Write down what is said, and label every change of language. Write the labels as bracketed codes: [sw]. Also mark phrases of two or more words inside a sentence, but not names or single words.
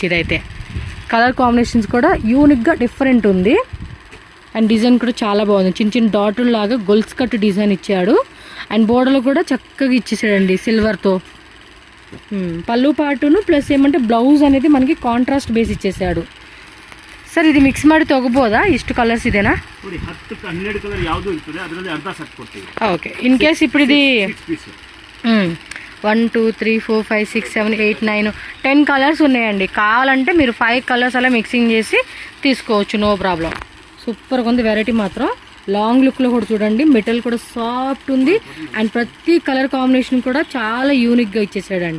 [te] ఇదైతే [en] color combinations [te] కూడా యూనిక్గా డిఫరెంట్ ఉంది. [en] and design [te] కూడా చాలా బాగుంది, చిన్న చిన్న డాటుల లాగా గొల్స్ కట్ డిజైన్ ఇచ్చాడు. అండ్ బోర్డర్లో కూడా చక్కగా ఇచ్చేసాడండి సిల్వర్తో. పళ్ళు పాటును ప్లస్ ఏమంటే బ్లౌజ్ అనేది మనకి [en] contrast base [te] ఇచ్చేసాడు. [kn] ಸರ್ ಇದು ಮಿಕ್ಸ್ ಮಾಡಿ ತಗೋಬೋದಾ? ಇಷ್ಟು ಕಲರ್ಸ್ ಇದೆನಾ? 12 ಕಲರ್ ಯಾವುದು ಇರ್ತದೆ ಅದರಲ್ಲಿ ಅರ್ಧ ಸೆಟ್ ಕೊಡ್ತೀವಿ. [en] OK, in case [te] ఇప్పుడు ఇది 1 2 3 4 5 6 7 8 9 10 కలర్స్ ఉన్నాయండి. కావాలంటే మీరు 5 కలర్స్ అలా మిక్సింగ్ చేసి తీసుకోవచ్చు, [en] no problem. [te] సూపర్గా ఉంది వెరైటీ మాత్రం. లాంగ్ లుక్లో కూడా చూడండి, మెటీరియల్ కూడా సాఫ్ట్ ఉంది. అండ్ ప్రతి [en] color combination [te] కూడా చాలా యూనిక్గా ఇచ్చేసాడండి.